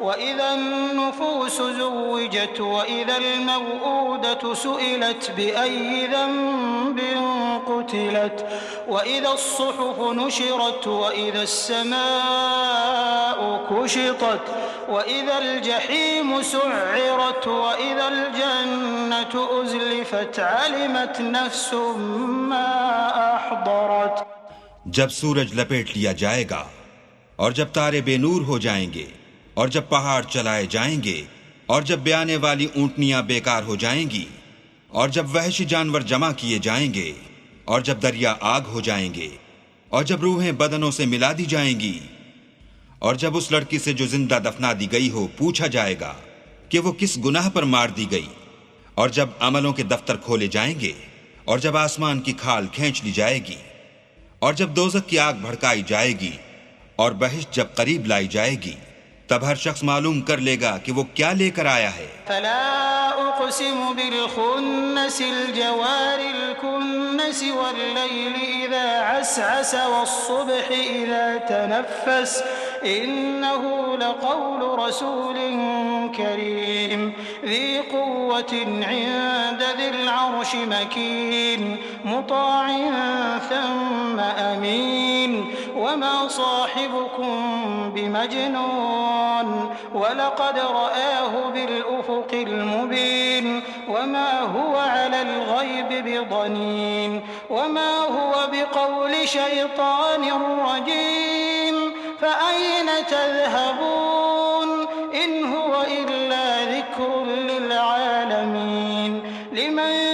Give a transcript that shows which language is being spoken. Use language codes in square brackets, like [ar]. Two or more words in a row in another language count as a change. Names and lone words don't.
[ar] وإذا النفوس زوجت وإذا الموءودة سئلت بأي ذنب قتلت وإذا الصحف نشرت وإذا السماء كشطت وإذا الجحيم سعرت وإذا الجنة أزلفت علمت نفس ما أحضرت. [ur] جب سورج لپیٹ لیا جائے گا اور جب تارے بے نور ہو جائیں گے اور جب پہاڑ چلائے جائیں گے اور جب بیانے والی اونٹنیاں بیکار ہو جائیں گی اور جب وحشی جانور جمع کیے جائیں گے اور جب دریا آگ ہو جائیں گے اور جب روحیں بدنوں سے ملا دی جائیں گی اور جب اس لڑکی سے جو زندہ دفنا دی گئی ہو پوچھا جائے گا کہ وہ کس گناہ پر مار دی گئی، اور جب عملوں کے دفتر کھولے جائیں گے اور جب آسمان کی کھال کھینچ لی جائے گی اور جب دوزخ کی آگ بھڑکائی جائے گی اور بہشت جب قریب لائی جائے گی، تب ہر شخص معلوم کر لے گا کہ وہ کیا لے کر آیا ہے. [ar] فلا أقسم بالخنس الجوار الكنس والليل إذا عسعس والصبح إذا تنفس إنه لقول رسول كريم ذي قوة عند ذي العرش مكين مطاع ثم أمين وما صاحبكم بمجنون ولقد رآه بالأفق المبين وما هو على الغيب بضنين وما هو بقول شيطان رجيم فأين تذهبون إن هو إلا ذكر للعالمين لمن